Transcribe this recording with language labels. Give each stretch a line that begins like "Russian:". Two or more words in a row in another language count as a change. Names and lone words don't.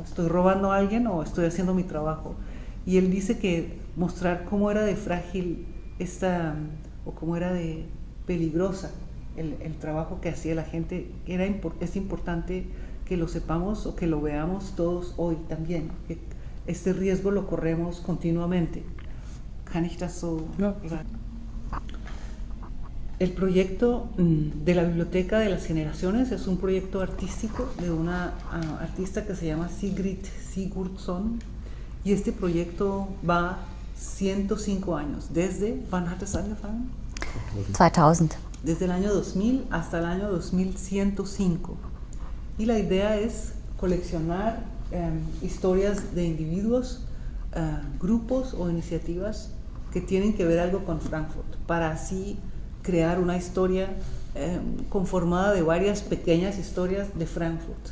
Spanish: Estoy robando a alguien o estoy haciendo mi trabajo. Y él dice que mostrar cómo era de frágil o cómo era de peligrosa el trabajo que hacía la gente, es importante que lo sepamos o que lo veamos todos hoy también, que este riesgo lo corremos continuamente.
German: Kann ich das so sagen?
Spanish: El proyecto de la Biblioteca de las Generaciones es un proyecto artístico de una artista que se llama Sigrid Sigurdsson, y este proyecto va 105 años.
German: ¿Wann hat es angefangen? 2000.
Spanish: Desde el año 2000 hasta el año 2105. Y la idea es coleccionar historias de individuos, grupos o iniciativas que tienen que ver algo con Frankfurt, para así crear una historia conformada de varias pequeñas historias de Frankfurt.